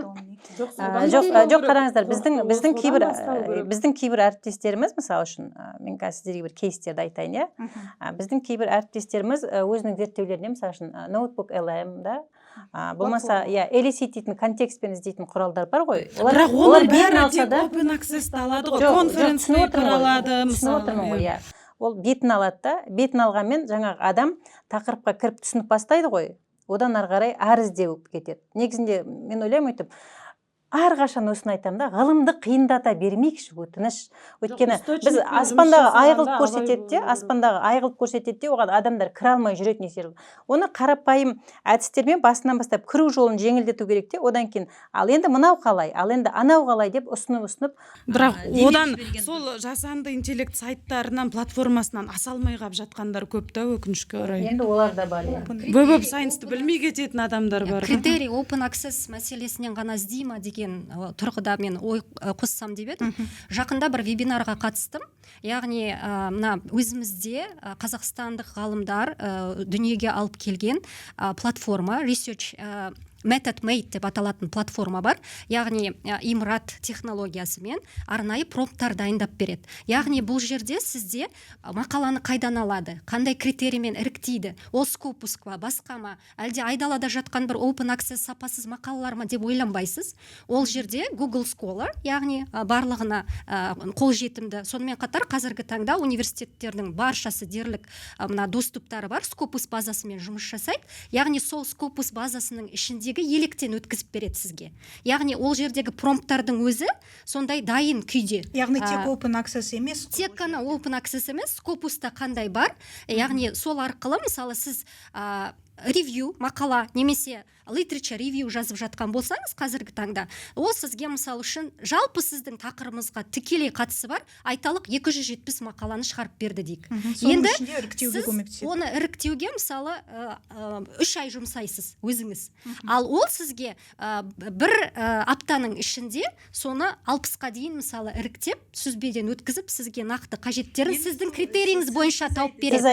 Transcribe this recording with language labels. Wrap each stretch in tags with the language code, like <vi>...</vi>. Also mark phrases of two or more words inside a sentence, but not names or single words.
<kk>Жоқ, қараңыздар, біздің кейбір әріптестеріміз, мысалы үшін, мен қазір сіздерге бір кейстерді айтайын, иә. Біздің кейбір әріптестеріміз өзінің зерттеулеріне, мысалы үшін, Notebook LM да, болмаса, LSE дейтін контекстпен іздейтін құралдар бар ғой. Бірақ олар бәрі тек</kk> <en>open access-</en> <kk>ті алады ғой,</kk> <en>conference paper</en> <kk>алады, мысалы. Ол бетін алады да, бетін алғанмен жаңағы адам тақырыпқа кіріп түсініп бастайды ғой, одан ары қарай ары іздеу кетеді. Негізінде мен ойлаймын өйтіп, әрқашан осыны айтамын да, ғылымды қиындата бермейікші, өтініш. Өйткені біз аспандағы айғылып көрсетеді, оған адамдар кіре алмай жүретін есер. Оны қарапайым әдістермен басынан бастап кіру жолын жеңілдету керек те, одан кейін ал енді мынау қалай, ал енді анау қалай деп ұсынып. Бірақ одан сол жасанды интеллект сайттарынан, платформасынан аса алмай қалып жатқандар көп та, өкінішке орай. Енді олар да бар. Web of Science-ті білмей кететін адамдар бар. Критерий</kk> <en>open access</en> <kk>мәселесінен ғана іздей ма деген тұрғыда мен ой қоссам деп едім. Жақында бір вебинарға қатыстым. Яғни мына өзімізде қазақстандық ғалымдар дүниеге алып келген платформа, research Method Mate деп аталатын платформа бар. Яғни имрат технологиясымен арнайы промпттар дайындап береді. Яғни бұл жерде сізде мақаланы қайдан алады, қандай критериймен іріктейді, ол Scopus па, басқа ма, әлде айдалада жатқан бір</kk> <en>open access</en> <kk>сапасыз мақалалар ма деп ойланбайсыз. Ол жерде Google Scholar, яғни барлығына қолжетімді. Сонымен қатар қазіргі таңда университеттердің баршасы дерлік мына доступтары бар, Scopus базасымен жұмыс жасайды. Яғни сол Scopus базасының ішінде електен өткізіп береді сізге. Яғни ол жердегі промпттардың өзі сондай дайын күйде. Яғни тек</kk> <en>open access</en> <kk>емес. Тек қана</kk> <en>open access</en> <kk>емес, Scopus'та қандай бар. Яғни сол арқылы мысалы сіз ревью, мақала немесе</kk> <en>literature review</en> <kk>жазып жатқан болсаңыз қазіргі таңда, ол сізге мысалы үшін жалпы сіздің тақырыбыңызға тікелей қатысы бар, айталық 270 мақаланы шығарып берді дейік. Енді сіз оны іріктеуге мысалы 3 ай жұмсайсыз өзіңіз. Ал ол сізге бір аптаның ішінде соны 60-қа дейін мысалы іріктеп, сүзбеден өткізіп, сізге нақты қажеттерін сіздің критерийіңіз бойынша тауып береді.</kk>